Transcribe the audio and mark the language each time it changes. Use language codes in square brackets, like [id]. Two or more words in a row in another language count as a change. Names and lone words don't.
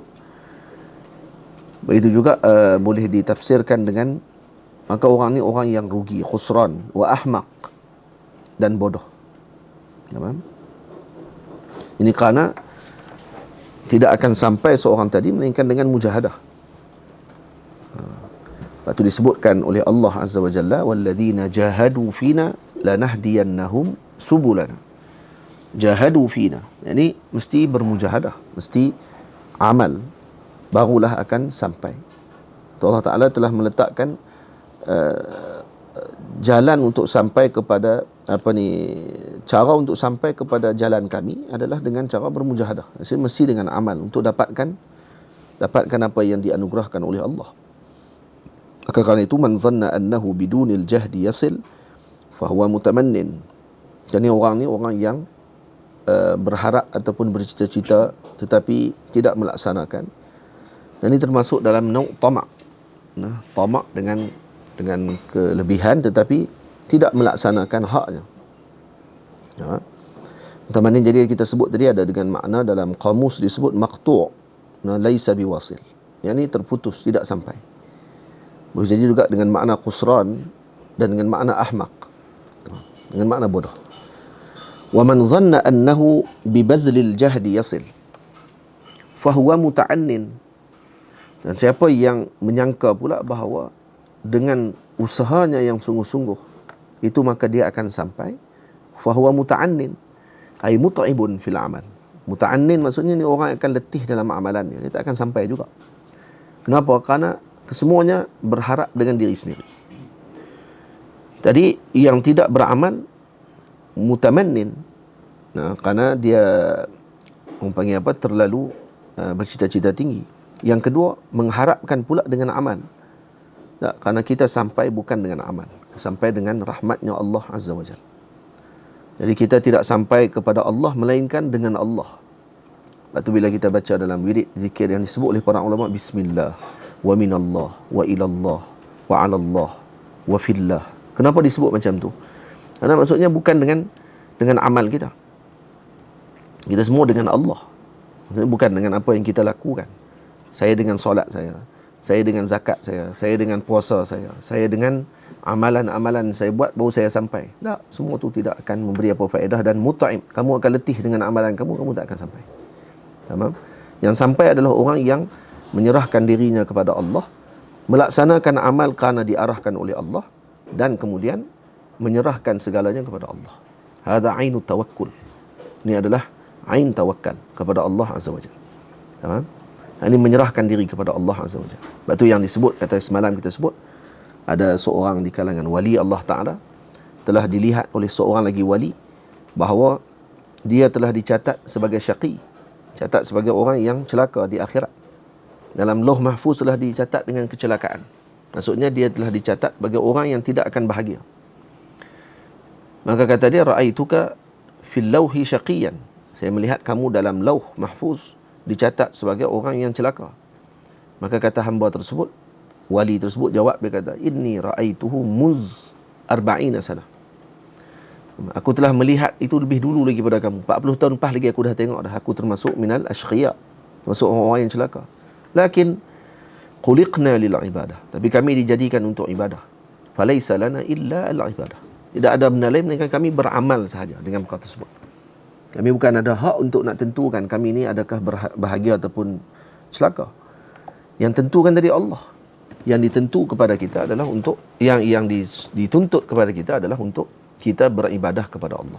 [ms] Begitu juga boleh ditafsirkan dengan maka orang ni orang yang rugi, [ar] خسران وأحمق, [ms] dan bodoh. Faham? Ini kerana tidak akan sampai seorang tadi melainkan dengan mujahadah. Lepas itu disebutkan oleh Allah [ar] عز وجل, والذين جاهدوا فينا لنهدينهم سبلنا. جاهدوا فينا, [ms] yani mesti bermujahadah, mesti amal, barulah akan sampai. Allah Ta'ala telah meletakkan jalan untuk sampai kepada cara untuk sampai kepada jalan kami adalah dengan cara bermujahadah. Maksudnya mesti dengan amal untuk dapatkan apa yang dianugerahkan oleh Allah. Maka kerana itu, [ar] من ظن أنه بدون الجهد يصل فهو متمن. [ms] Jadi orang ni orang yang berharap ataupun bercita-cita tetapi tidak melaksanakan. Dan ini termasuk dalam nau' tamak. Tamak dengan kelebihan tetapi tidak melaksanakan haknya. Mutamannin jadi kita sebut tadi ada dengan makna dalam kamus disebut maqtu', [ar] ليس بواصل. [ms] Yang ini terputus, tidak sampai. Boleh jadi juga dengan makna qusran dan dengan makna ahmaq, dengan makna bodoh. [ar] ومن ظن أنه ببذل الجهد يصل فهو متعن. [ms] Dan siapa yang menyangka pula bahawa dengan usahanya yang sungguh-sungguh itu maka dia akan sampai, [ar] فهو متعن أي متعب في العمل. [ms] Muta'annin maksudnya ni orang akan letih dalam amalannya, dia tak akan sampai juga. Kenapa? Karena kesemuanya berharap dengan diri sendiri. Tadi yang tidak beramal mutamannin, karena dia orang panggil apa, terlalu bercita-cita tinggi. Yang kedua, mengharapkan pula dengan amal. Karena kita sampai bukan dengan amal, sampai dengan rahmatnya Allah [ar] عز وجل. [ms] Jadi kita tidak sampai kepada Allah melainkan dengan Allah. Lepas tu bila kita baca dalam wirid zikir yang disebut oleh para ulama, [ar] بسم الله ومن الله وإلى الله وعلى الله وفي الله. [ms] Kenapa disebut macam tu? Karena maksudnya bukan dengan amal kita. Kita semua dengan Allah. Maksudnya bukan dengan apa yang kita lakukan. Saya dengan solat saya dengan zakat saya dengan puasa saya dengan amalan-amalan saya buat baru saya sampai. Tak, semua tu tidak akan memberi apa faedah dan mut'ib. Kamu akan letih dengan amalan kamu tak akan sampai. Tamam? Yang sampai adalah orang yang menyerahkan dirinya kepada Allah, melaksanakan amal kerana diarahkan oleh Allah dan kemudian menyerahkan segalanya kepada Allah. [ar] هذا عين التوكل. [ms] Ini adalah ain tawakal kepada Allah [ar] عز وجل. [ms] Tamam? Ini menyerahkan diri kepada Allah [ar] عز وجل. [ms] Sebab tu yang disebut, kata semalam kita sebut, ada seorang di kalangan wali Allah Ta'ala telah dilihat oleh seorang lagi wali bahawa dia telah dicatat sebagai syaqi, catat sebagai orang yang celaka di akhirat. Dalam lauh mahfuz telah dicatat dengan kecelakaan. Maksudnya dia telah dicatat sebagai orang yang tidak akan bahagia. Maka kata dia, [ar] رأيتك في اللوح شقيا. [ms] Saya melihat kamu dalam lauh mahfuz dicatat sebagai orang yang celaka. Maka kata hamba tersebut, wali tersebut jawab, dia kata, [ar] إني رأيته منذ 40 سنة. [ms] Aku telah melihat itu lebih dulu lagi pada kamu. 40 tahun lepas lagi aku dah tengok dah. Aku termasuk [ar] من الأشقياء, [ms] termasuk orang-orang yang celaka. [ar] لكن خلقنا للعبادة. [ms] Tapi kami dijadikan untuk ibadah. [ar] فليس لنا إلا العبادة. [ms] Tidak ada benda lain melainkan kami beramal sahaja dengan perkara tersebut. Kami bukan ada hak untuk nak tentukan kami ni adakah bahagia ataupun celaka. Yang tentukan dari Allah. Yang ditentu kepada kita adalah untuk yang dituntut kepada kita adalah untuk kita beribadah kepada Allah.